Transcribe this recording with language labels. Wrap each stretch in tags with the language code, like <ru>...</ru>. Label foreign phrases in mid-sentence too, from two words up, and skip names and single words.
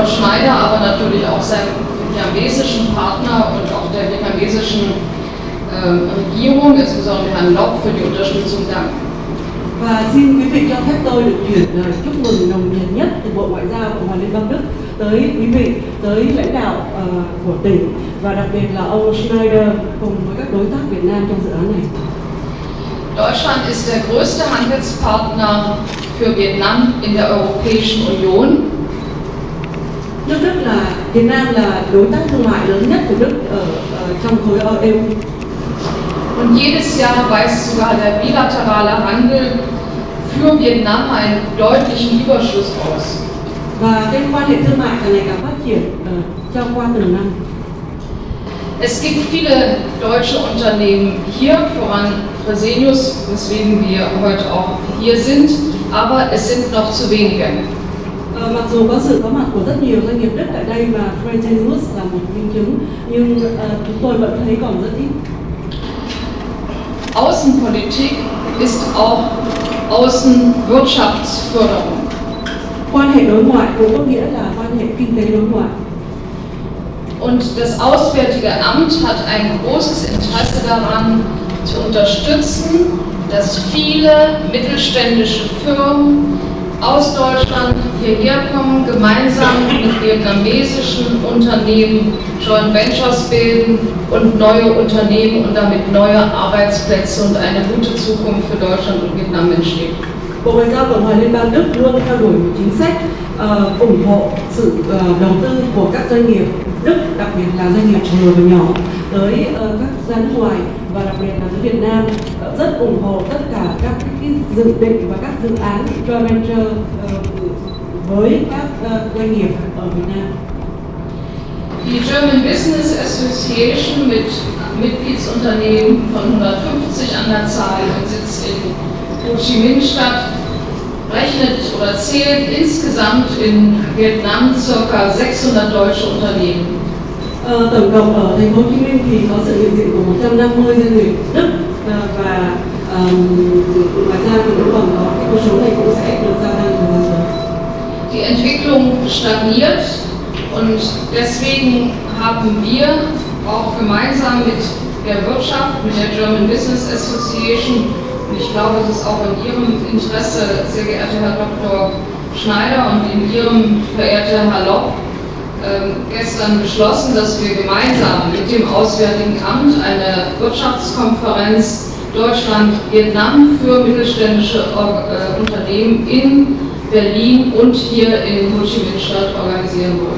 <de>Schneider, aber natürlich auch seinem vietnamesischen Partner und auch der vietnamesischen Regierung, insbesondere Herrn Lopp, für die Unterstützung danken.</de> <vi>Và xin quý vị cho phép tôi được chuyển lời chúc mừng nồng nhiệt nhất từ Bộ Ngoại giao của Liên bang Đức tới quý vị, tới lãnh đạo của tỉnh và đặc biệt là ông Schneider cùng với các đối tác Việt Nam trong dự án này.</vi> <de>Deutschland ist der größte Handelspartner für Vietnam in der Europäischen Union.</de> <vi>Nước Đức là Việt Nam là đối tác thương mại lớn nhất của Đức ở trong khối EU.</vi> <de>Und jedes Jahr weist sogar der bilaterale Handel für Vietnam einen deutlichen Überschuss aus.</de> <vi>Và cái quan hệ thương mại càng ngày càng phát triển trong qua từng năm.</vi> <de>Es gibt viele deutsche Unternehmen hier, voran Fresenius, weswegen wir heute auch hier sind, aber es sind noch zu wenige.</de> <vi>Mặc dù có sự có mặt của rất nhiều doanh nghiệp Đức tại đây và Fresenius là một minh chứng, nhưng chúng tôi vẫn thấy còn rất ít.</vi> <de>Außenpolitik ist auch Außenwirtschaftsförderung.</de> <vi>Quan hệ đối ngoại cũng có nghĩa là quan hệ kinh tế đối ngoại.</vi> <de>Und das Auswärtige Amt hat ein großes Interesse daran, zu unterstützen, dass viele mittelständische Firmen aus Deutschland hierher kommen, gemeinsam mit vietnamesischen Unternehmen</de> <en>Joint Ventures</en> <de>bilden und neue Unternehmen und damit neue Arbeitsplätze und eine gute Zukunft für Deutschland und Vietnam entstehen.</de> <vi>Bộ Ngoại giao Cộng hòa Liên bang Đức luôn theo đuổi một chính sách ủng hộ sự đầu tư của các doanh nghiệp Đức, đặc biệt là doanh nghiệp vừa và nhỏ, tới các ra nước ngoài và đặc biệt là tới Việt Nam, rất ủng hộ tất cả các cái dự định và các dự án</vi> <en>joint venture</en> <vi>với các doanh nghiệp ở Việt Nam.</vi> <de>Die German Business Association mit Mitgliedsunternehmen von 150 an der Zahl und sitzt in Ho Chi Minh Stadt, rechnet oder zählt insgesamt in Vietnam ca. 600 deutsche Unternehmen.</de> <vi>Tổng cộng ở thành phố Hồ Chí Minh thì có sự hiện diện của 150 doanh nghiệp Đức và ngoài ra thì cũng còn có cái con số này cũng sẽ được gia tăng thời gian tới.</vi> <de>Die Entwicklung stagniert und deswegen haben wir auch gemeinsam mit der Wirtschaft, mit der German Business Association, und ich glaube, es ist auch in Ihrem Interesse, sehr geehrter Herr Dr. Schneider und in Ihrem, verehrter Herr Lopp, gestern beschlossen, dass wir gemeinsam mit dem Auswärtigen Amt eine Wirtschaftskonferenz Deutschland-Vietnam für mittelständische Unternehmen in Berlin und hier in Ho Chi Minh Stadt organisieren wollen.</de>